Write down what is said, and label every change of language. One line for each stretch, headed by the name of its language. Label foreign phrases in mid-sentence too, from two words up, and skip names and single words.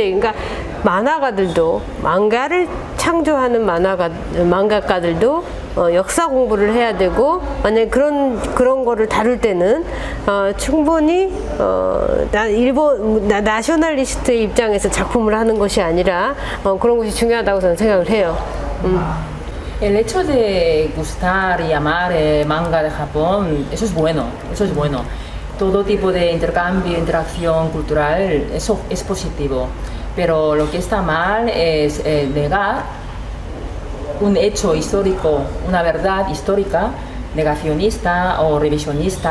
Korean: 그러니까 만화가들도 망가를 창조하는 망가가들도 역사 공부를 해야 되고 만약에 그런 거를 다룰 때는 충분히 나셔널리스트의 입장에서 작품을 하는 것이 아니라 그런 것이 중요하다고 저는 생각을 해요.
Spanish: El hecho de gustar y amar manga de Japón, eso es bueno, Todo tipo de intercambio, interacción cultural, eso es positivo. Pero lo que está mal es negar un hecho histórico, una verdad histórica, negacionista o revisionista.